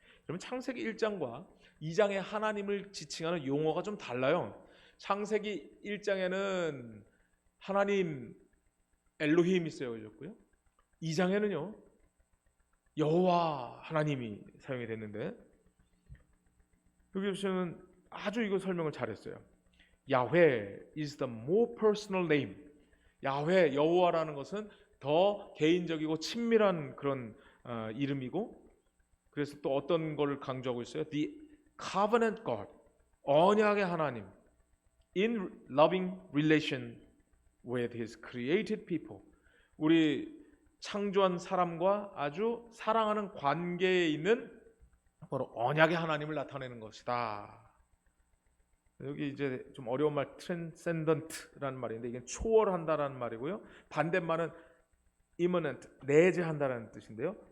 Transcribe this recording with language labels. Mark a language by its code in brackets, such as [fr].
[ko] 그러면 창세기 1장과 2장의 하나님을 지칭하는 용어가 좀 달라요. 창세기 1장에는 하나님 엘로힘이 쓰여졌고요. 2장에는요. 여호와 하나님이 사용이 됐는데 여기서는 아주 이거 설명을 잘했어요. [en] 야훼 is the more personal name. [ko] 야훼 여호와라는 것은 더 개인적이고 친밀한 그런 이름이고 그래서 또 어떤 걸 강조하고 있어요? [en] The covenant God, [ko] 언약의 하나님, [en] in loving relation with His created people. [ko] 우리 창조한 사람과 아주 사랑하는 관계에 있는 바로 언약의 하나님을 나타내는 것이다. 여기 이제 좀 어려운 말 transcendent라는 말인데 이게 초월한다라는 말이고요. 반대말은 immanent, 내재한다라는 뜻인데요.